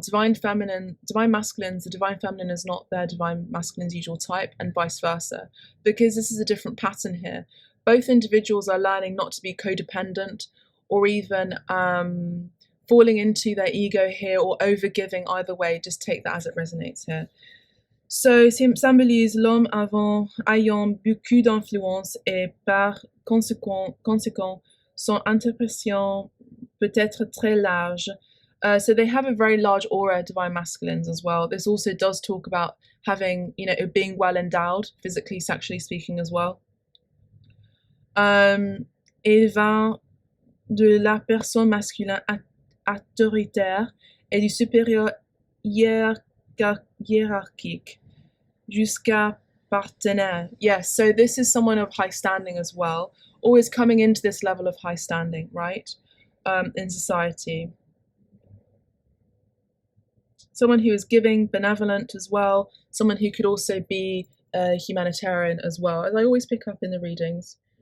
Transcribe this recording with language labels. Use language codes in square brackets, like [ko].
[en] Divine masculines, the divine feminine is not their divine masculine's usual type, and vice versa, because this is a different pattern here. Both individuals are learning not to be codependent or even falling into their ego here or overgiving. Either way, just take that as it resonates here. [fr] So, symbolise l'homme ayant beaucoup d'influence et par conséquent, son interprétation peut être très large. [en] So they have a very large aura, divine masculines as well. This also does talk about having, being well endowed, physically, sexually speaking as well. [fr] Il va de la personne masculine autoritaire et du supérieur hiérarchique jusqu'à partenaire. [en] Yes, so this is someone of high standing as well, always coming into this level of high standing, right, in society. Someone who is giving, benevolent as well, someone who could also be a humanitarian as well, as I always pick up in the readings.